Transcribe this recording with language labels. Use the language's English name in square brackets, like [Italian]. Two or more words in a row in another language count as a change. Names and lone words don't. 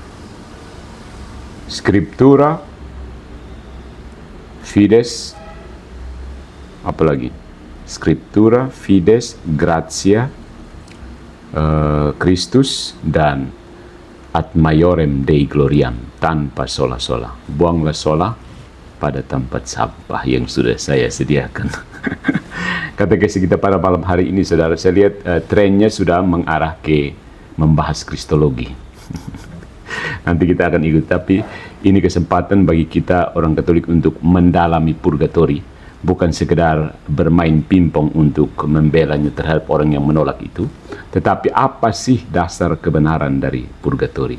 [Latin] Scriptura, fides, apalagi? Scriptura, fides, gratia, Christus, dan ad maiorem Dei gloriam, [Indonesian] tanpa sola-sola. Buanglah sola pada tempat sampah yang sudah saya sediakan. Katekesi kita pada malam hari ini, saudara, saya lihat trennya sudah mengarah ke membahas kristologi. Nanti kita akan ikut, tapi ini kesempatan bagi kita orang Katolik untuk mendalami purgatori, bukan sekedar bermain pingpong untuk membelanya terhadap orang yang menolak itu, tetapi apa sih dasar kebenaran dari purgatori?